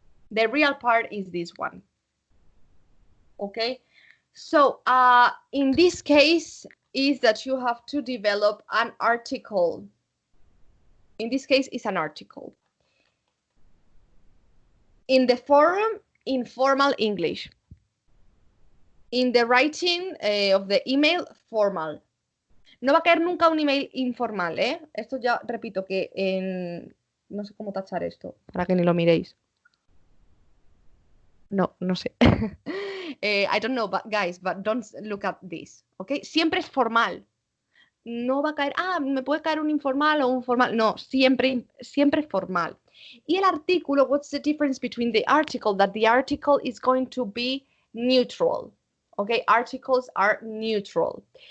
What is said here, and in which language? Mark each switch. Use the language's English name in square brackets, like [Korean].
[English] The real part is this one. Okay, so in this case is that you have to develop an article. In this case, it's an article. In the forum, informal English. In the writing of the email, formal. [Spanish] No va a caer nunca un email informal, ¿eh? Esto ya repito que en... No sé cómo tachar esto, para que ni lo miréis. No sé. [English] I don't know, but guys, but don't look at this, ¿ok? [Spanish] Siempre es formal. No va a caer, me puede caer un informal o un formal. No, siempre formal. Y el artículo, [English] what's the difference between the article? That the article is going to be neutral. Okay, articles are neutral.